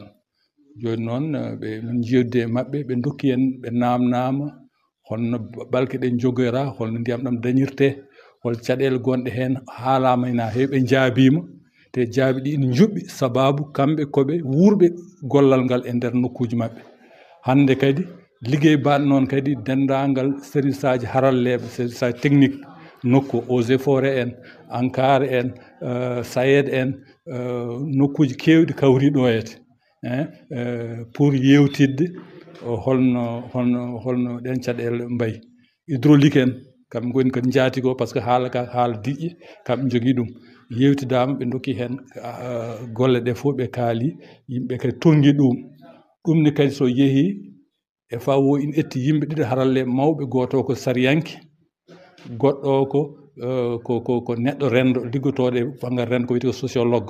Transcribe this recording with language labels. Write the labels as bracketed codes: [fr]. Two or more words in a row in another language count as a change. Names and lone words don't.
[ff] Joni noon min jewtidi e maɓɓe, ɓe dokki en, ɓe namnama holno balke ɗe jogora, holno ndiyam ɗam dañirte, hol caɗele gonɗe hen, haalama hen ha heewi. Ɓe jaabima te jaabi ɗi ine juɓɓi sababu kamɓe koɓe wurɓe gollal ngal e nder nokkuji mabɓe. Hande kadi ligguey baɗo noon kadi dendagal service aji haralleɓe, service aji technique nokku [fr] eaux et forêt [ff] en, ENCAR en, SAED en, nokkuji kewɗi kawri ɗo pour yewtidde holno ɗen caɗele mbayi. Hydraulique en kamɓe goni kadi jaatigo [fr] par ce que [ff] haala ka haala diƴƴe kamɓe jogui ɗum. Yewtidama ɓe dokki hen golle ɗe fof ɓe kaali, yimɓe kadi tonggui ɗum ne kadi so yeehi FAO ina etti yimɓe ɗiɗi haralleɓe mawɓe, goto ko sariyanke, goɗɗo ko neɗɗo rendo liggotoɗo e banggal rendo ko wiyete ko sociologue.